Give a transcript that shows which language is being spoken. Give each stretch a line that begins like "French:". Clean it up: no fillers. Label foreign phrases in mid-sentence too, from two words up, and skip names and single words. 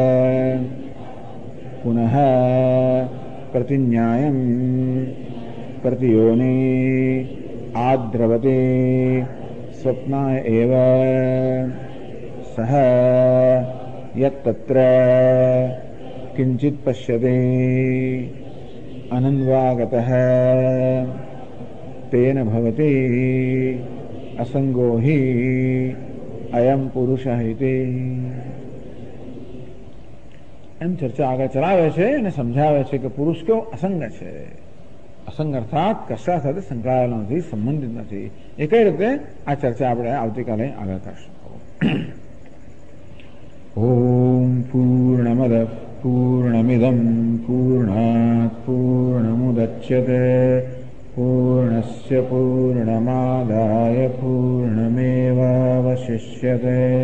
Sanskrit: पुनः प्रतिन्यायम प्रतियोनि आद्रवते स्वप्नाय एव सह यत्तत्र किंचित पश्यते अनन्वागतः तेन भवति असंगो हि अयम पुरुष इति
Gujarati: એમ ચર્ચા આગળ ચલાવે છે અને સમજાવે છે કે પુરુષ કેવો અસંગ છે. અસંગ અર્થાત કશા સાથે સંકળાયેલો નથી, સંબંધિત નથી. એ કઈ રીતે આ ચર્ચા આપણે આવતીકાલે આગળ કરશું.
Sanskrit: ओम पूर्णमद पूर्णमिदम पूर्णात पूर्णमुदच्यते पूर्णस्य पूर्णमादाय पूर्णमेवावशिष्यते.